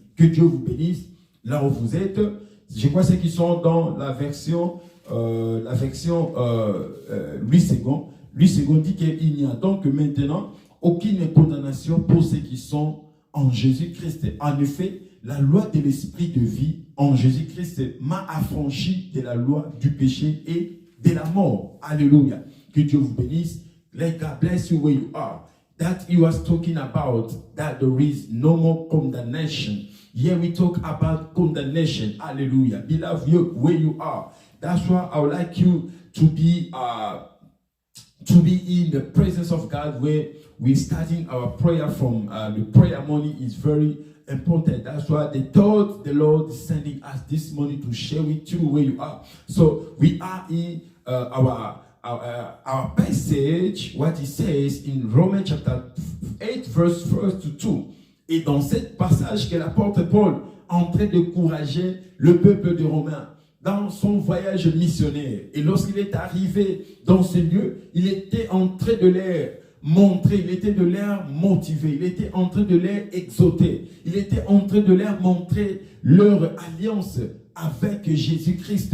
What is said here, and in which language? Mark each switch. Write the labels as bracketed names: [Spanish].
[French] Que Dieu vous bénisse là où vous êtes. Je crois ceux qui sont dans la version Louis II. Louis II dit qu'il n'y a donc maintenant aucune condamnation pour ceux qui sont en Jésus-Christ. En effet, la loi de l'esprit de vie en Jésus-Christ m'a affranchi de la loi du péché et de la mort. Alléluia. Que Dieu vous bénisse. [English] Let God bless you where you are. That you are talking about, that there is no more condemnation. Here we talk about condemnation. Hallelujah. Beloved, you where you are. That's why I would like you to be in the presence of God, where we're starting our prayer from. The prayer morning is very important. That's why the thought the Lord is sending us this morning to share with you where you are. So we are in our passage, what he says in Romans chapter 8, verse 1 to 2. [French] Et dans cet passage que l'apôtre Paul est en train d'encourager le peuple de Romains dans son voyage missionnaire. Et lorsqu'il est arrivé dans ce lieu, il était en train de leur montrer, il était de leur motiver, il était en train de leur exhorter, il était en train de leur montrer leur alliance avec Jésus-Christ.